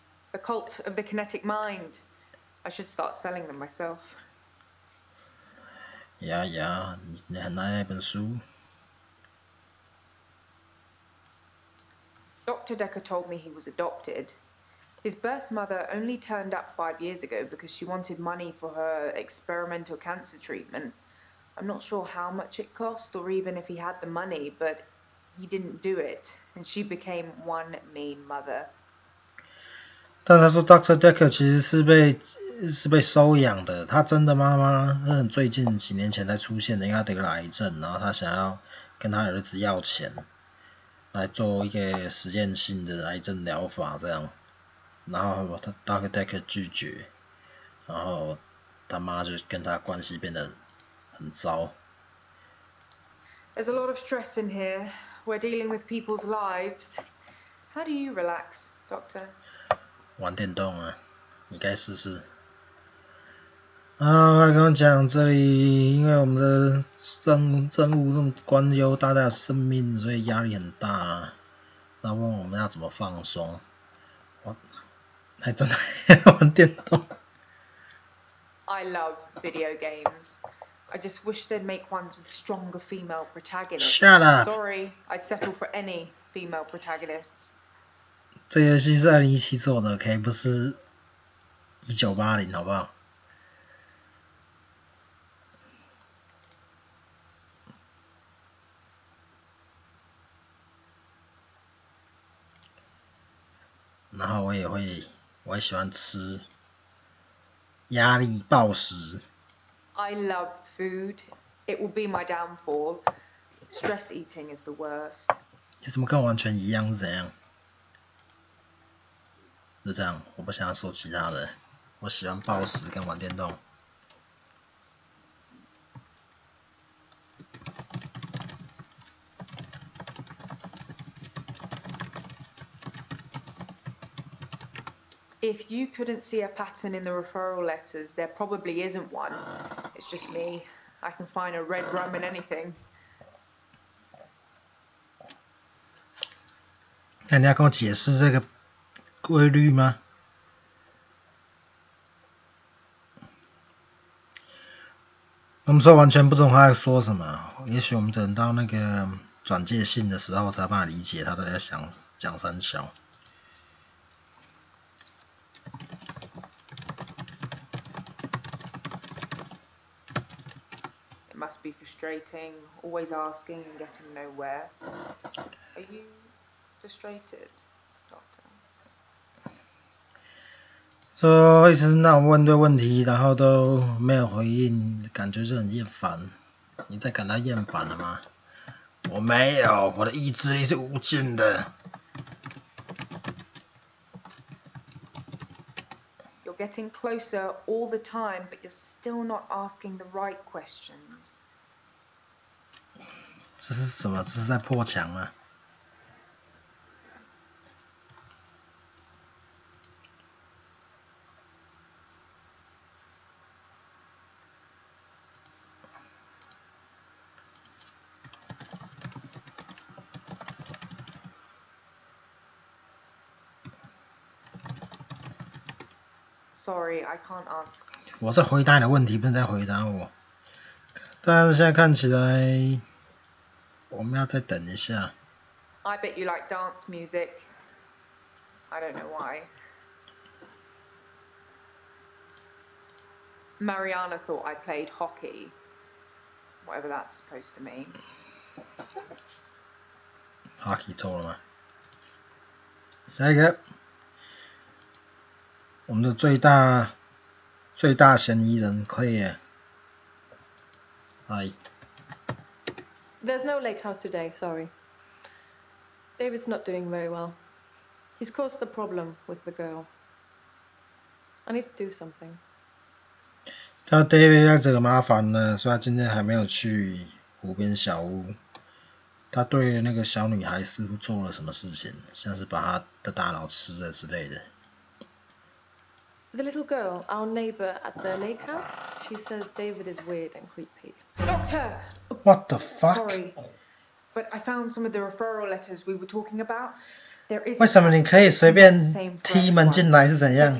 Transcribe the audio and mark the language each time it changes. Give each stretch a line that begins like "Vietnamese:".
English: The Cult of the Kinetic Mind. I should start selling them myself.
Chinese: 呀，你很爱那本书。
English: Dr. Dekker told me he was adopted. His birth mother only turned up 5 years ago because she wanted money for her experimental cancer treatment. I'm not sure how much it cost or even if he had the money, but he didn't do it, and she became one mean mother.
Chinese: 但他说 Dr. Dekker 其实是被收养的，他真的妈妈是最近几年前才出现的，因为他得了癌症，然后他想要跟他儿子要钱，来做一个实验性的癌症疗法这样，然后他 Dr. Dekker 拒绝，然后他妈就跟他关系变得很糟。
English: There's a lot of stress in here. We're dealing with people's lives. How do you relax, Doctor?
Chinese: 玩电动啊，你该试试。他跟我讲这里，因为我们的任务这么关忧大家的生命，所以压力很大啊。那问我们要怎么放松，我还真的玩电动。
English: I love video games. I just wish they'd make ones with stronger female protagonists. Shut up. Sorry, I'd settle for any female protagonists.
Chinese: 这游戏是2017做的 ，OK， 不是1980，好不好？然后我也喜欢吃压力暴食。
English: I love food. It will be my downfall. Stress eating is the worst.
Chinese: 你怎么跟我完全一样是怎样？就这样，我不想要说其他的。我喜欢暴食跟玩电动。
English: If you couldn't see a pattern in the referral letters, there probably isn't one. It's just me. I can find a red rum in anything.
Chinese: 那你要跟我解释这个规律吗？我们说完全不懂他在说什么，也许我们等到那个转介信的时候才有办法理解他在讲三小。
English: It must be frustrating, always asking and getting nowhere. Are you frustrated, Doctor?
Chinese: 说一直让我问对问题，然后都没有回应，感觉就很厌烦。你在感到厌烦了吗？我没有，我的意志力是无尽的。
English: You're getting closer all the time, but you're still not asking the right questions.
Chinese: 这是什么？这是在破墙吗？
English: Sorry, I can't answer.
Chinese: 我在回答你的问题，不是在回答我。但是现在看起来，我们要再等一下。
English: I bet you like dance music. I don't know why. Mariana thought I played hockey. Whatever that's supposed to mean.
Chinese: Hockey 错了吗？下一个，我们的最大嫌疑人 Claire。
English: Hi. There's no lake house today, sorry. David's not doing very well. He's caused a problem with the girl. I need to do something.
Chinese: 他 David 在这个麻烦呢，所以他今天还没有去湖边小屋，他对那个小女孩似乎做了什么事情，像是把她的大脑吃了之类的。
English: The little girl, our neighbor at the lake house, she says David is weird and creepy. Doctor! What the fuck? Sorry, but I found some of the referral letters we were talking about. There is
Chinese: 为什么你可以随便踢门进来是怎样？